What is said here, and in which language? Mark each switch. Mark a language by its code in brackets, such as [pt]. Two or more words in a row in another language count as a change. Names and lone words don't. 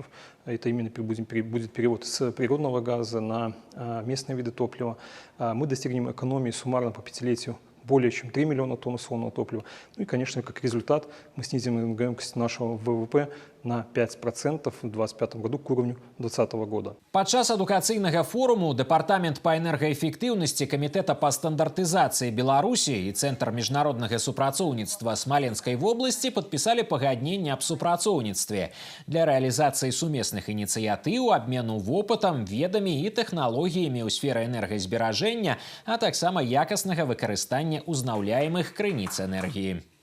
[ru] Это именно будет перевод с природного газа на местные виды топлива. Мы достигнем экономии суммарно по пятилетию более чем 3 миллиона тонн условного топлива. Ну и, конечно, как результат, мы снизим энергоемкость нашего ВВП на 5% в 2025 году к уровню 2020 года. [be] Падчас адукацыйнага форуму Дэпартамент па энергаэфектыўнасці Камітэта па стандартызацыі Беларусі і Цэнтр міжнароднага супрацоўніцтва Смаленскай вобласці падпісалі пагадненне аб супрацоўніцтве для рэалізацыі сумесных ініцыятыў, абмену вопытам, ведамі і тэхналогіямі ў сферы энергазберажэння, а таксама якаснага выкарыстання узнаўляемых крыніц энергіі.